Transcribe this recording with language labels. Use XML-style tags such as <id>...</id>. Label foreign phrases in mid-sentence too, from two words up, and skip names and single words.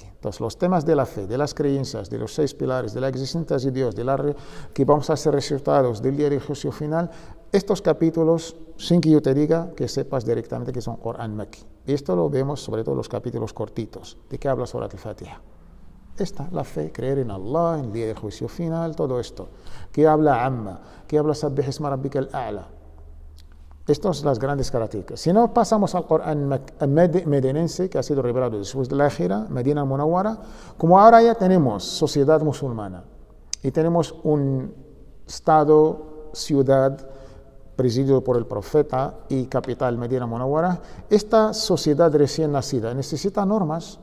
<es>Entonces, los temas de la fe, de las creencias, de los 6 pilares, de la existencia de Dios, que vamos a ser resultados del día del juicio final, estos capítulos, sin que yo te diga, que sepas directamente que son Corán Makí. Esto lo vemos sobre todo en los capítulos cortitos. ¿De qué habla Surat al-Fatiha? Esta, la fe, creer en Allah, en el día del juicio final, todo esto. ¿Qué habla Amma? ¿Qué habla Sabbih isma rabbika al-A'la? Estas son las grandes características. Si no pasamos al Corán medinense, que ha sido revelado después de la Hijra, Medina Munawwara, como ahora ya tenemos sociedad musulmana y tenemos un estado, ciudad, presidido por el profeta y capital Medina Munawwara, esta sociedad recién nacida necesita normas.</es>